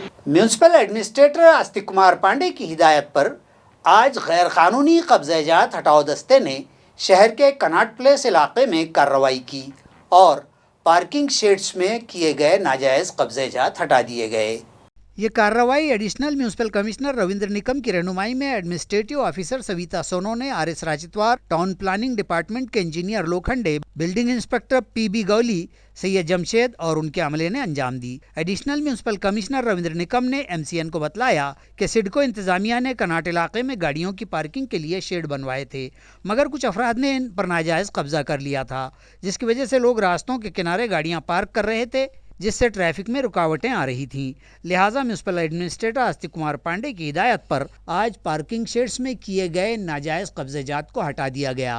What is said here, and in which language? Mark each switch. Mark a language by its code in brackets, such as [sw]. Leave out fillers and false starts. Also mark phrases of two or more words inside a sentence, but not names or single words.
[en] Municipal Administrator [ur] آستک کمار پانڈے کی ہدایت پر آج غیر قانونی قبضہ جات ہٹاؤ دستے نے شہر کے کناٹ پلیس علاقے میں کارروائی کی اور [en] parking sheds [ur] میں کیے گئے ناجائز قبضہ جات ہٹا دیے گئے. یہ کارروائی [en] Additional Municipal Commissioner [ur] رویندر نکم کی رہنمائی میں [en] Administrative Officer [ur] سویتا سونو نے RS راجتوار، [en] Town Planning Department [ur] کے انجینئر لوکھنڈے، [en] Building Inspector [ur] PB گولی، سید جمشید اور ان کے عملے نے انجام دی. [en] Additional Municipal Commissioner [ur] رویندر نکم نے MCN کو بتلایا کہ سڈکو انتظامیہ نے کناٹ علاقے میں گاڑیوں کی پارکنگ کے لیے شیڈ بنوائے تھے، مگر کچھ افراد نے ان پر ناجائز قبضہ کر لیا تھا، جس کی وجہ سے لوگ راستوں کے کنارے گاڑیاں پارک کر رہے تھے، جس سے ٹریفک میں رکاوٹیں آ رہی تھیں. لہٰذا [en] Municipal Administrator [ur] آستک کمار پانڈے کی ہدایت پر آج [en] parking sheds [ur] میں کیے گئے ناجائز قبضہ جات کو ہٹا دیا گیا.